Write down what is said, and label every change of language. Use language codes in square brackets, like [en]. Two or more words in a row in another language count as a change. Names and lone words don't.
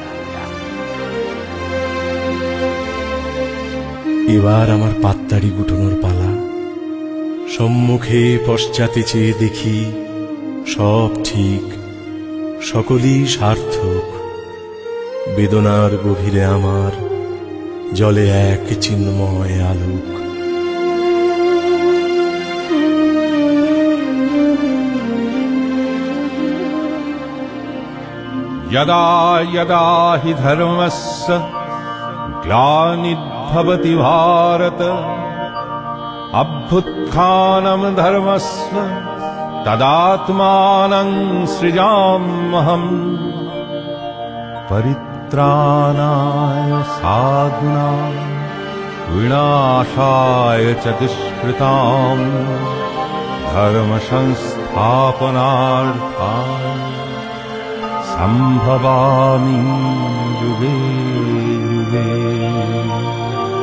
[bn] এবার আমার পাত্তাড়ি গুটানোর পালা সম্মুখে পশ্চাতে চেয়ে দেখি সব ঠিক সকলই সার্থক বেদনার গভীরে আমার জলে এক চিন্ময় আলোক [sa] यदा यदा हि धर्मस्य ग्लानिर्भवति भारत अभ्युत्थानं धर्मस्य तदात्मानं सृजाम्यहम् परित्राणाय साधूनां विनाशाय च दुष्कृताम् धर्म संस्थापनार्थाय संभवामि युगे युगे।